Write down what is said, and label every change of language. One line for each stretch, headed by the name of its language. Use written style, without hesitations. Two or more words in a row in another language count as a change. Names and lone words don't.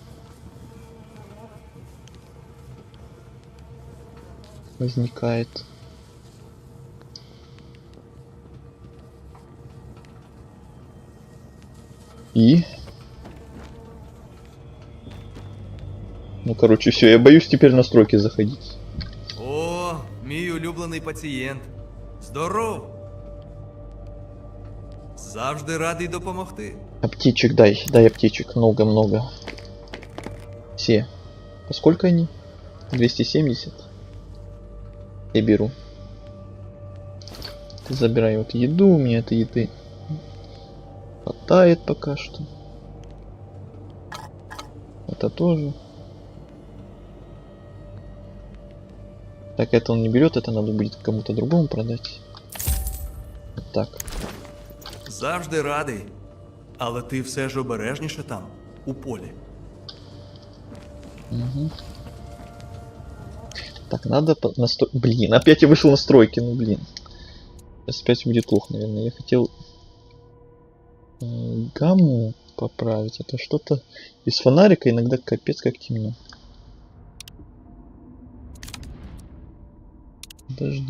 Russian: Возникает. И... Ну, короче, все, я боюсь теперь настройки заходить.
Ukrainian: О, мій улюблений пацієнт. Здоров! Завжди радий допомогти.
Russian: Аптечек дай аптечек, много-много. Все. По сколько они? 270. Я беру. Ты забирай вот еду, у меня этой еды хватает пока что. Это тоже. Так, это он не берет, это надо будет кому-то другому продать. Вот так.
Ukrainian: Завжди радий. Але ти все ж обережніше там, у полі. Угу.
Russian: Так, надо Блин, опять я вышел настройки, ну блин. Сейчас опять будет плохо, наверное. Я хотел гамму поправить. Это что-то без фонарика иногда капец как темно. Подожди.